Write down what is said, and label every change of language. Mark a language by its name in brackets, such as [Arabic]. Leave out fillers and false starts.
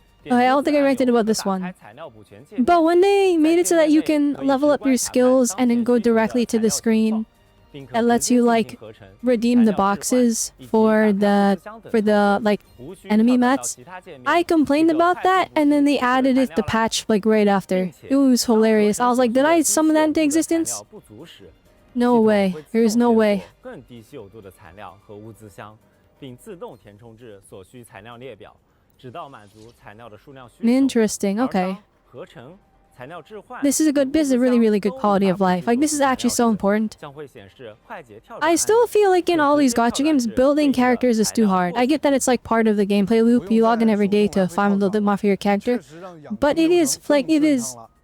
[English] I don't think I ranted about this one. But when they made it so that you can level up your skills and then go directly to the screen, it lets you like redeem the boxes for the like enemy mats. I complained about that, and then they added it the patch like right after. It was hilarious. I was like, did I summon that into existence? No way. There is no way. [Chinese] 更低稀有度的材料和物资箱，并自动填充至所需材料列表，直到满足材料的数量需求。 [English] Interesting. Okay. [Chinese] 合成、材料置换。 [English] This is a really, really good quality of life. Like, this is actually so important. I still feel like in all these gacha games, building characters is too hard. I get that it's like part of the gameplay loop. You log in every day to farm a little bit more for your character. But it is, like, it is